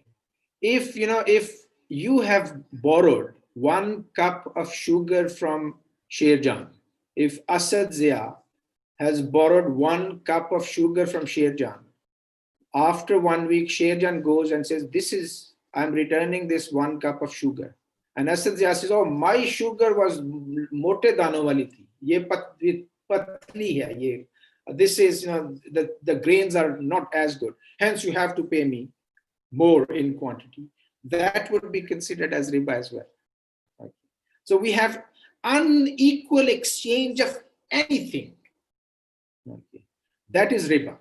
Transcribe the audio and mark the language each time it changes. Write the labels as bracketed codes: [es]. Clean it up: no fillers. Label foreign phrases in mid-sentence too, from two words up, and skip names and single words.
[en] If you have borrowed 1 cup of sugar from Sherjan, if Asad Zia has borrowed 1 cup of sugar from Sherjan, after 1 week, Sherjan goes and says, I'm returning this 1 cup of sugar. And Asad Zia says, oh, my sugar was [ur] موٹے دانوں والی تھی. یہ پتلی ہے، یہ. [en] This is, the grains are not as good. Hence, you have to pay me more in quantity. That would be considered as riba as well. Okay. So we have unequal exchange of anything. Okay. That is riba.